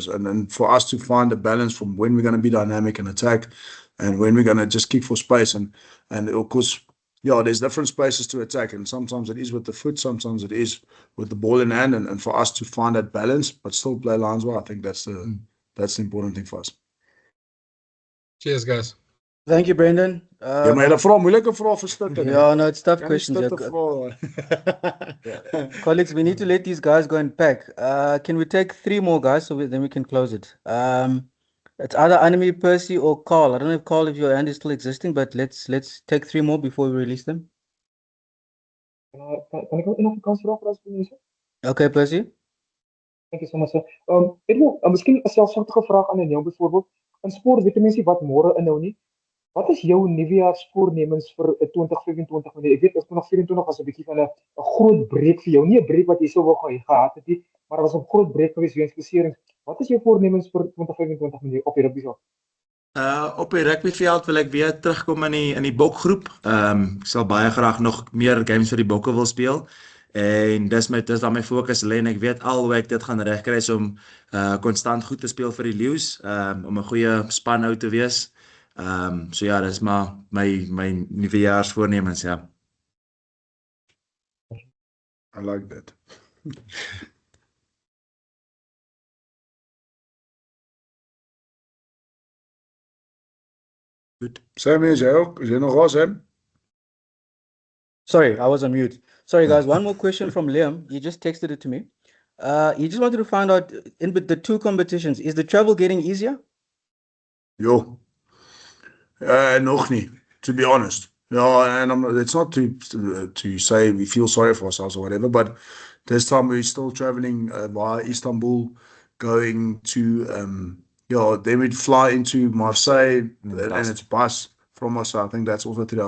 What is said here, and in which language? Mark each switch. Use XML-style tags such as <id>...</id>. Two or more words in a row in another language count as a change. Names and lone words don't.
<en>And then for us to find a balance from when we're going to be dynamic and attack and when we're going to just kick for space. And of course, there's different spaces to attack, and sometimes it is with the foot, sometimes it is with the ball in hand, and for us to find that balance, but still play lines well, I think that's the important thing for us. Cheers, guys. Thank you, Brendan.</en> <af>Ja, maar jy vra moeilike vrae vir Stutte.</af> <en>Yeah, no, it's tough questions. Colleagues, we need to let these guys go and pack. Can we take 3 more guys then we can close it? It's either Anime, Percy, or Carl. I don't know if Carl, if your hand is still existing, but let's take 3 more before we release them.</en> <af>Kan ek ook nog 'n kans vra vir ons?</af> <en>Okay, Percy. Thank you so much, sir.</en> <af>Edwill, miskien 'n selfsugtige vraag aan jou byvoorbeeld. In sport weet mense wat môre inhou nie. Wat is jou nuwejaarsvoornemens vir 2025? Want ek weet 2024 was 'n bietjie van 'n groot breek vir jou. Nie 'n breek wat jy sou wou gehad het nie, maar was 'n groot breek geweest weens beserings. Wat is jou voornemens vir 2025 op die rugbyveld? Op die rugbyveld wil ek weer terugkom in die Bokgroep. Ek sal baie graag nog meer games vir die Bokke wil speel. En dis dan my fokus lê en ek weet al hoe ek dit gaan regkry is om konstant goed te speel vir die Leeu's, om 'n goeie span te wees. So ja, dis maar my nuwejaarsvoornemens, ja.</af> <en>I like that.</en> <af>Goed. Sam, is jy ook? Is jy nog daar, Sam?</af> <en>Sorry, I was on mute. Sorry, guys. One more question from Liam. He just texted it to me. He just wanted to find out, in the 2 competitions, is the travel getting easier?</en> <af>Jo. Nog nie,</af> <en>to be honest. And it's not to say we feel sorry for ourselves or whatever, but this time we're still traveling via Istanbul, going to, then we'd fly into Marseille, and it's bus from Marseille. I think that's also 3 hours.</en>